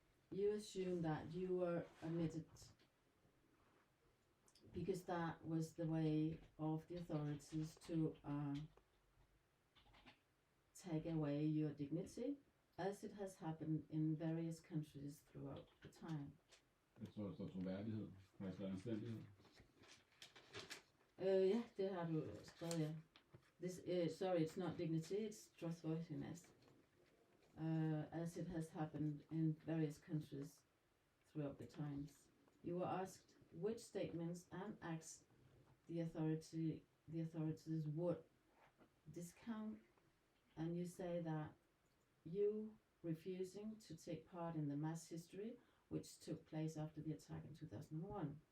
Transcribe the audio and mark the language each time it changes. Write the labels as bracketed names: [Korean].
[English] You assume that you were admitted because that was the way of the authorities to take away your dignity, as it has happened in various countries throughout the time. [Danish] Jeg tror, der står troværdighed. Har jeg skrevet anstændighed? Ja, det har du skrevet, ja. [English] This, sorry, it's not dignity, it's trustworthiness. As it has happened in various countries throughout the times. You were asked which statements and acts the authorities would discount, and you say that you refusing to take part in the mass history which took place after the attack in 2001.